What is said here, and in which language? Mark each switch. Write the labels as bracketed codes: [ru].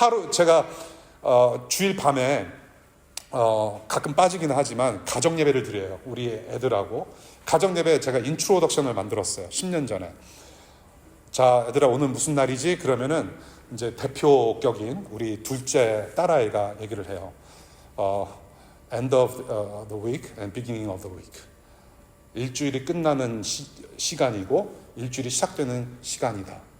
[ko] 제가 주일 밤에 가끔 빠지기는 하지만 가정 예배를 드려요. 우리 애들하고 가정 예배 제가 인트로덕션을 만들었어요. 10년 전에. 자, 얘들아, 오늘 무슨 날이지? 그러면은 이제 대표격인 우리 둘째 딸아이가 얘기를 해요. [en] End of the week and beginning of the week. [ko] 일주일이 끝나는 시간이고 일주일이 시작되는 시간이다.